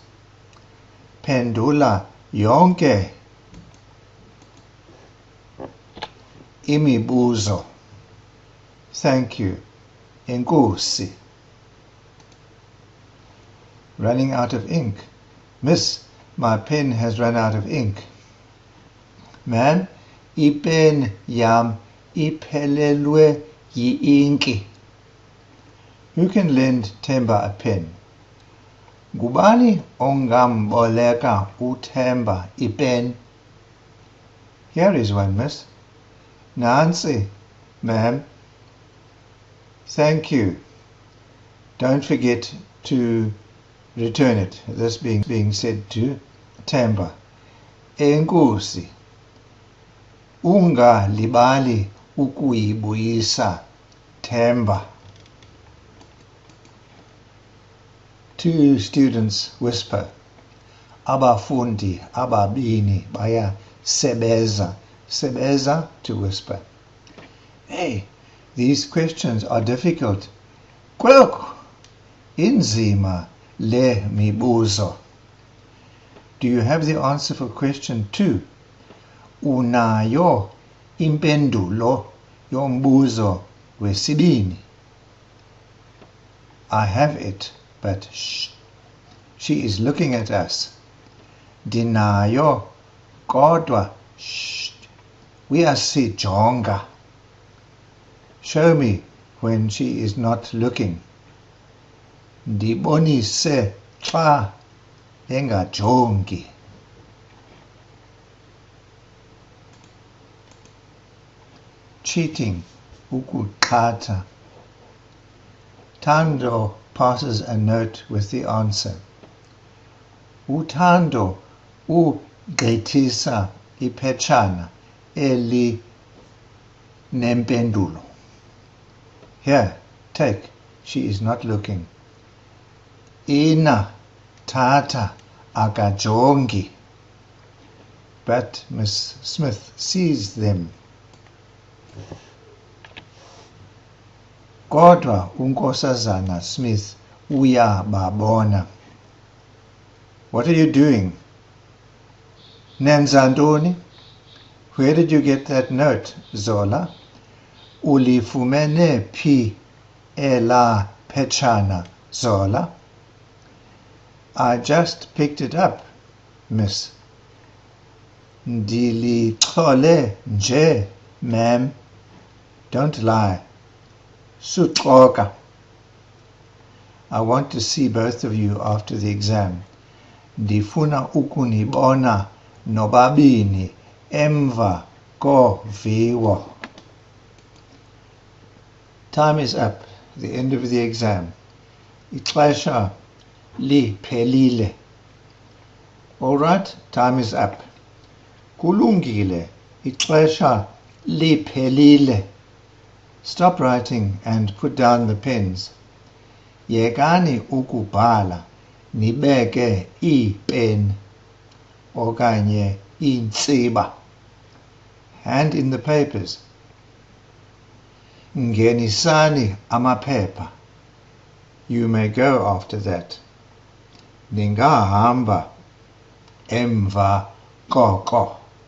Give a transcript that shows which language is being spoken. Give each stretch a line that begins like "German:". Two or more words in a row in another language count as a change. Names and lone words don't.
Xhosa: Phendula yonke imibuzo.
English: Thank you. Enkosi. Running out of ink. Miss, my pen has run out of ink. Ma'am,
Xhosa: ipen yam iphelelwe yi-inki.
English: Who can lend Themba a pen?
Xhosa: Gubani ongamboleka uThemba ipen?
English: Here is one, miss. Nancy, ma'am. Thank you. Don't forget to return it. This being said to Themba.
Xhosa: Enkosi. Ungalibali ukuyibuyisa Themba.
English: Two students whisper.
Xhosa: Abafundi ababini baya sebeza.
English: Sebeza, to whisper. Hey, these questions are difficult.
Xhosa: Kwelokhu inzima le mibuzo.
English: Do you have the answer for question 2?
Xhosa: Unayo impendulo yombuzo wesibini.
English: I have it, but shh. She is looking at us.
Xhosa: Dinayo kodwa shh. Uyasijonga.
English: Show me when she is not looking.
Xhosa: ndibonise xa engajongi.
English: Cheating, UKUQHATHA. Thando passes a note with the answer.
Xhosa: uThando ugqithisa iphetshana elinempendulo.
English: Here, take. She is not looking.
Xhosa: Ina, Tata, akajongi.
English: But Miss Smith sees them.
Xhosa: Kodwa unkosazana Smith uyababona.
English: What are you doing?
Xhosa: Nenza ntoni?
English: Where did you get that note, Zola?
Xhosa: Ulifumene phi ela phetshana, Zola?
English: I just picked it up, miss.
Xhosa: Ndilichole nje, ma'am.
English: Don't lie. Suxoka. I want to see both of you after the exam.
Xhosa: Ndifuna ukunibona nobabini emva koviwo.
English: Time is up. The end of the exam.
Xhosa: Ixesha liphelile.
English: All right, time is up.
Xhosa: Kulungile. Ixesha liphelile.
English: Stop writing and put down the pens.
Xhosa: Yekani ukubhala nibeke pen okanye intsiba.
English: Hand in the papers.
Xhosa: Ngenisani amaphepha.
English: You may go after that.
Xhosa: Ningahamba emva koko.